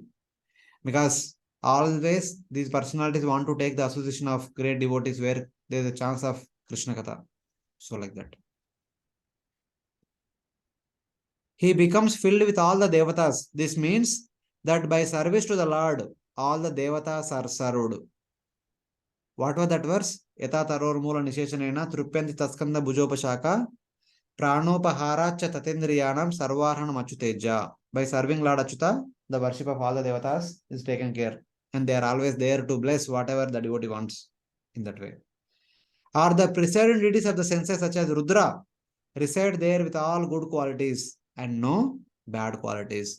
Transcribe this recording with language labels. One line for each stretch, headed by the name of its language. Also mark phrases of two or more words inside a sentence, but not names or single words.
English: Because always these personalities want to take the association of great devotees where there is a chance of
Sanskrit: Krishna Katha.
English: So like that. He becomes filled with all the Devatas. This means that by service to the Lord, all the Devatas are served. What was that verse?
Sanskrit: Yata tarormula nisheshanena trupyanti taskanda bhujopashaka pranopaharacha tatendriyanam sarvarhanam achyuteja.
English: By serving Lord Achyuta, the worship of all the Devatas is taken care. And they are always there to bless whatever the devotee wants in that way. Or the presiding deities of the senses such as Rudra reside there with all good qualities and no bad qualities.